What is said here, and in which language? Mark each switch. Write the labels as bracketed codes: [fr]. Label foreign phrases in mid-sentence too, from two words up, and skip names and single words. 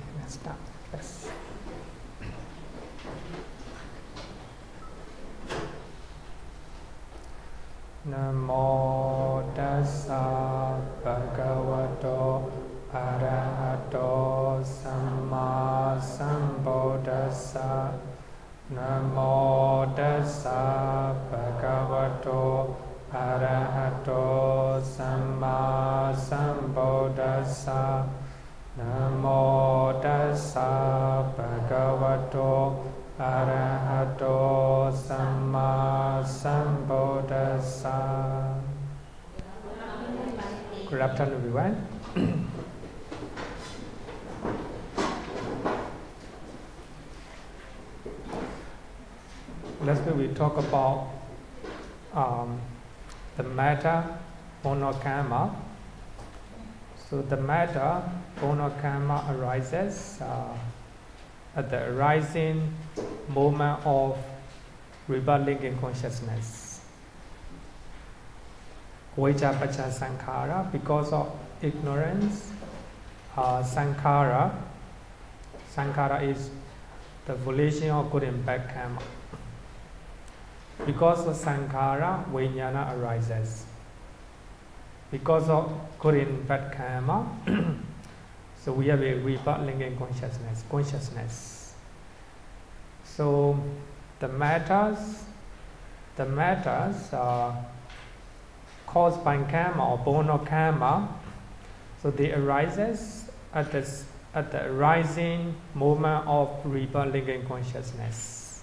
[en] start. Yes. [pi] Namo tassa bhagavato arahato samma sambuddhassa. Namo tassa bhagavato arahato samma sambuddhassa. Namo tassa bhagavato arahato samma sambuddhassa. [en] Good afternoon, everyone. Last week we talk about the matter Monokarma. So the matter Monokarma arises at the arising moment of rebirth linking consciousness. [pi] Avijja pacha sankhara, [en] because of ignorance, sankhara is the volition of good and bad karma. Because of sankhara, vijnana arises. Because of good and bad karma, so we have a rebirth linking consciousness. So the matters caused by karma or born of karma, so they arises at the arising moment of rebirth linking consciousness.